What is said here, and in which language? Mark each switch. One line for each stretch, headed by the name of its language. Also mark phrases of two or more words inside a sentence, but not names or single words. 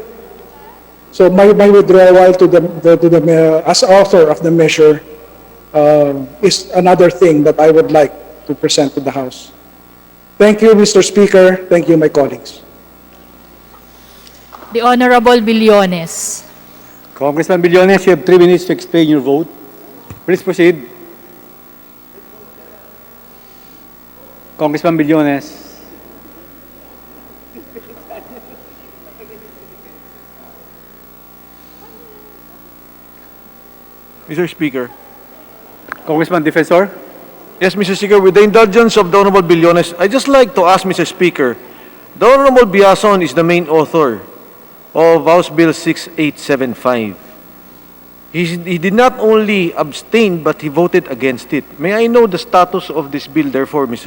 English: So my withdrawal as author of the measure is another thing that I would like to present to the House. Thank you, Mr. Speaker. Thank you, my colleagues. The Honorable Billones. Congressman Billones, you have 3 minutes to explain your vote. Please proceed. Congressman Billones. Mr. Speaker. Congressman Defensor. Yes, Mr. Speaker, with the indulgence of the Honorable Billones, I'd just like to ask Mr. Speaker, the Honorable Biason is the main author of House Bill 6875. He did not only abstain, but he voted against it. May I know the status of this bill, therefore, Mr.